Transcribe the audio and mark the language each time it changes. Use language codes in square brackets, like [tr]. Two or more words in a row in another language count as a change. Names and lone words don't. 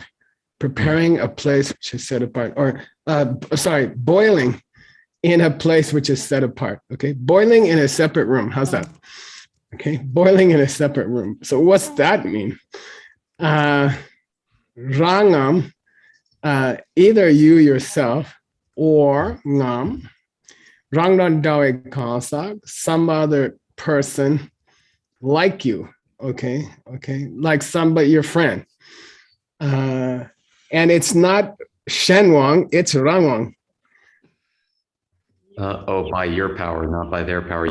[en] Preparing a place which is set apart, or boiling in a place which is set apart. Okay, boiling in a separate room. How's that? Okay, boiling in a separate room. So what's that mean? Rangam, either you yourself or ngam, [bo] rangdan dawe kansak, [en] some other person like you. Okay, like somebody, your friend. And it's not Shenwang, it's Rangwang. By your power, not by their power.